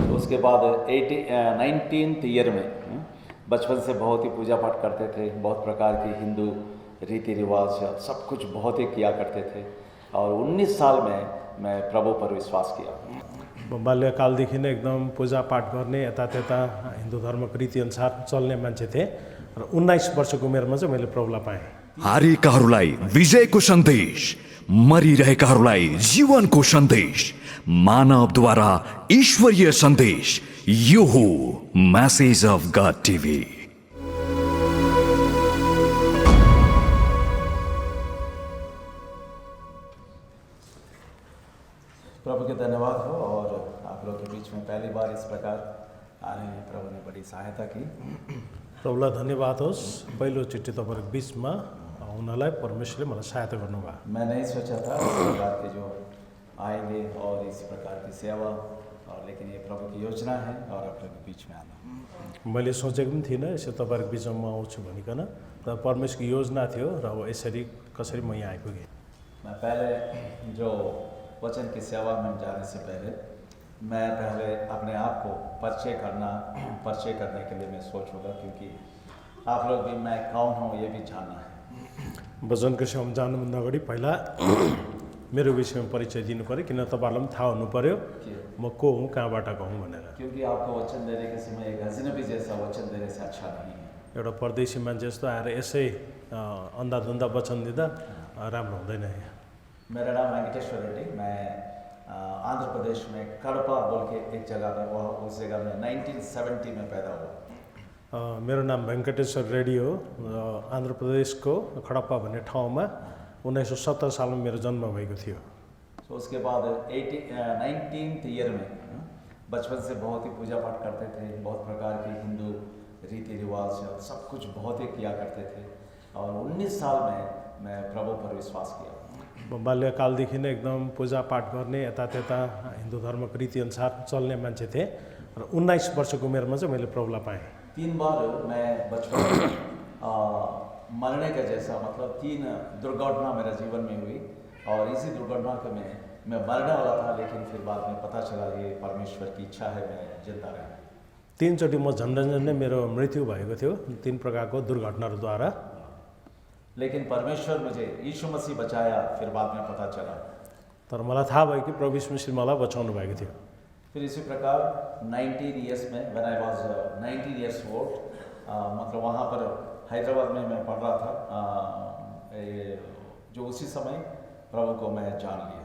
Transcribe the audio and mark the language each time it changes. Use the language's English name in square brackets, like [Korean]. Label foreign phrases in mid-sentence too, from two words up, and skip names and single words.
[Hindi] उसके बाद 19th ईयर में बचपन से बहुत ही पूजा पाठ करते थे, बहुत प्रकार की हिंदू रीति रिवाज सब कुछ बहुत ही किया करते थे और 19 साल में मैं प्रभु पर विश्वास किया। [Nepali] बाल्यकालदेखि नै एकदम पूजापाठ गर्ने यतात्यता हिन्दू धर्मको रीतिअनुसार चल्ने मान्छे थिएँ र 19 वर्षको उमेरमा चाहिँ मैले प्रभुलाई पाएँ। हारेकाहरूलाई विजयको सन्देश, मरिरहेकाहरूलाई जीवनको सन्देश, मानवद्वारा ईश्वरीय सन्देश, यो हो मैसेज अफ गॉड टीवी। [Hindi] प्रभु के धन्यवाद हो और आप लोग के बीच में पहली बार इस प्रकार आने में प्रभु ने बड़ी सहायता की। [Nepali] प्रभुलाई धन्यवाद होस्, पहिलोचोटि तपाईँहरूको बिचमा आउनलाई परमेश्वरले मलाई सहायता गर्नुभयो। [Hindi] मैं नहीं सोचा था इस प्रकार के जो आएंगे और इसी प्रकार की सेवा, और लेकिन ये प्रभु की योजना है और आप लोग के बीच में आना। [Nepali] मैले सोचेको पनि थिइनँ यसो तपाईँहरूको बिचमा म आउँछु भनिकन, तर परमेश्वरको योजना थियो र अब यसरी कसरी म यहाँ आइपुगेँ। [Hindi] मैं पहले जो वचन की सेवा में जाने से पहले मैं पहले अपने आप को परिचय करने के लिए मैं सोचूंगा, क्योंकि आप लोग भी मैं कौन हूँ ये भी जानना है। [Nepali] वचनको सेवामा जानुभन्दा अगाडि पहिला मेरो विषयमा परिचय दिनु पऱ्यो, किन तपाईँहरूलाई पनि थाहा हुनु पऱ्यो म को हुँ, कहाँबाट हुँ भनेर। [Hindi] क्योंकि आपको वचन देने के समय एक अजनबी जैसा वचन देने से अच्छा नहीं है। [Nepali] एउटा परदेशी मान्छे जस्तो आएर यसै अन्धाधुन्दा वचन दिँदा राम्रो हुँदैन। [Hindi] मेरा नाम वेंकटेश्वर रेड्डी, मैं आंध्र प्रदेश में कड़पा बोल के एक जगह में, वह उस जगह में 1970 में पैदा हुआ। [Nepali] मेरो नाम वेंकटेश्वर रेड्डी हो। आंध्र प्रदेशको खडप्पा भन्ने ठाउँमा 1970 सालमा मेरो जन्म भएको थियो। [Hindi] तो उसके बाद 19th ईयर में बचपन से बहुत ही पूजा पाठ करते थे, बहुत प्रकार की हिंदू रीति रिवाज सब कुछ बहुत ही किया करते थे और 19 साल में मैं प्रभु पर विश्वास किया। [Nepali] बाल्यकालदेखि नै एकदम पूजापाठ गर्ने यतात्यता हिन्दू धर्मको रीतिअनुसार चल्ने मान्छे थिएँ र 19 वर्षको उमेरमा चाहिँ मैले प्रभुलाई पाएँ। [Hindi] 3 बार मैं बचपन में मरने का जैसा, मतलब 3 दुर्घटना मेरे जीवन में हुई और इसी दुर्घटना के में मैं मरने वाला था, लेकिन फिर बाद में पता चला ये परमेश्वर की इच्छा है मैं जिंदा रहूं। [Nepali] 3 चोटि म झन्डै मेरो मृत्यु भएको थियो 3 प्रकारको दुर्घटनाहरूद्वारा, [Hindi] लेकिन परमेश्वर मुझे यीशु मसीह बचाया, फिर बाद में पता चला। [Nepali] तर मलाई थाहा भयो कि प्रभु यीशु मसीहले मलाई बचाउनु भएको थियो। [Hindi] फिर इसी प्रकार 19 इयर्स में [English] when I was 19 years old, [Hindi] मतलब वहाँ पर हैदराबाद में मैं पढ़ रहा था, जो उसी समय प्रभु को मैं जान लिया।